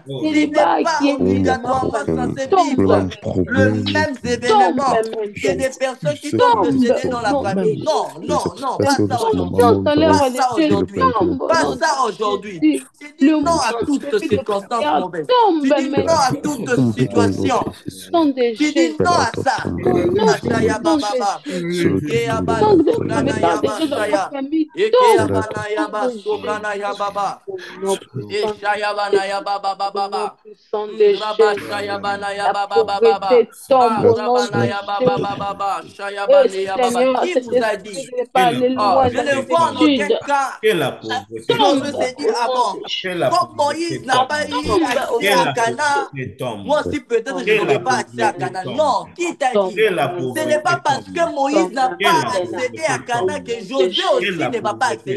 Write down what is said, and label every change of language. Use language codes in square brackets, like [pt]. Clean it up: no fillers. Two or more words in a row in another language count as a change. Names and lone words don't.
[fr] Tu n'es pas obligatoirement censé vivre le même événement que des personnes qui t'ont précédé dans la famille. Non, non, non, pas ça aujourd'hui. Pas ça aujourd'hui. Pas ça aujourd'hui. Tu dis non à toutes circonstances mauvaises. Tu dis non à toute situation. Tu dis non à ça. Machaya Baba. Eke Abanaya Bashaya. Eke Abanaya Basobranaya Baba. Eshaya Banaya Baba Baba. Rabashaya Banaya Baba Baba. Rabanaya Baba Baba. Shaya Banaya Baba. Qui vous a dit? Je ne vois en aucun cas. Que la pauvreté Si l'on veut se dire, ah bon, comme Moïse n'a pas eu accès à Canaan, moi aussi peut-être je n'aurai pas accès à Canaan. Non, qui t'a dit? Ce n'est pas parce que Moïse n'a pas accédé à Canaan que Josué aussi ne va pas accéder.